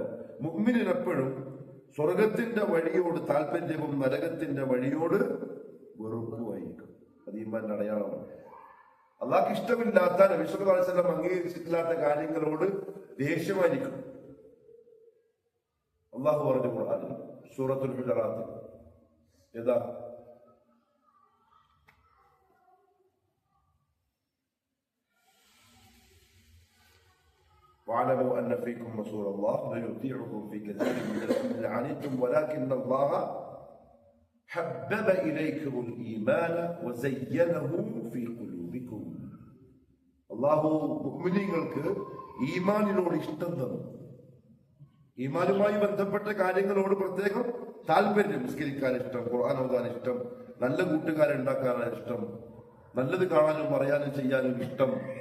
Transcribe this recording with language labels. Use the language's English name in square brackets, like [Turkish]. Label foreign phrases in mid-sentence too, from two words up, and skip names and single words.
[Malayalam] മുഅ്മിനിന് എപ്പോഴും സ്വർഗത്തിന്റെ വഴിയോട് താല്പര്യവും നരകത്തിന്റെ വഴിയോട് വെറുപ്പുമായിരിക്കും. അത് ഈമാന്റെ അടയാളമാണ്. അള്ളാഹ്ക്ക് ഇഷ്ടമില്ലാത്ത, നബി [Arabic] صلى الله عليه وسلم [Malayalam] അംഗീകരിച്ചിട്ടില്ലാത്ത കാര്യങ്ങളോട് ദേഷ്യമായിരിക്കും. അള്ളാഹു പറഞ്ഞു ഖുർആനിൽ സൂറത്തുൽ ഹുജറാത്ത്, ഏതാ [Arabic] واعلموا ان فيكم رسول الله ليطيعكم في كثير من الامر عنتم ولكن الله حبب اليكم الايمان وزينه في قلوبكم. [Malayalam] അല്ലാഹു മുഅ്മിനീങ്ങൾക്ക് ഈമാനിനോട് ഇഷ്ടം തന്നു. ഈമാനുമായി ബന്ധപ്പെട്ട കാര്യങ്ങളോട് പ്രത്യേകം താല്പര്യം. നിസ്കരിക്കാൻ ഇഷ്ടം, ഖുർആൻ ഓതാൻ ഇഷ്ടം, നല്ല കൂട്ടുകാരെ ഉണ്ടാക്കാനാണ് ഇഷ്ടം, നല്ലത് കാണാനും പറയാനും ചെയ്യാനും ഇഷ്ടം.